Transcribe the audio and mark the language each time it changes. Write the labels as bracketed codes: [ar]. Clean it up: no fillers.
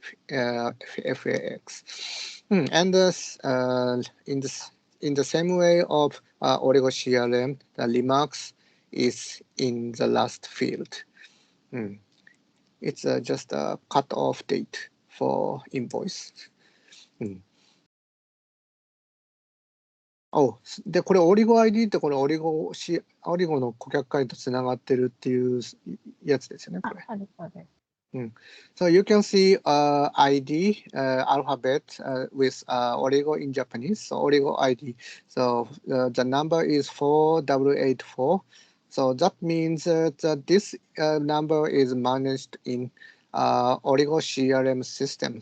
[en] FAX, and in the same way of Origo CRM, the remarks is in the last field. It's just a cut-off date for invoice. [ja] で、これオリゴ ID ってこれオリゴの顧客会とつながってるっていうやつですよね、これ。そうです。 [en] So you can see ID alphabet with Origo in Japanese. So Origo ID. So the number is 4084. So that means that this number is managed in Origo CRM system.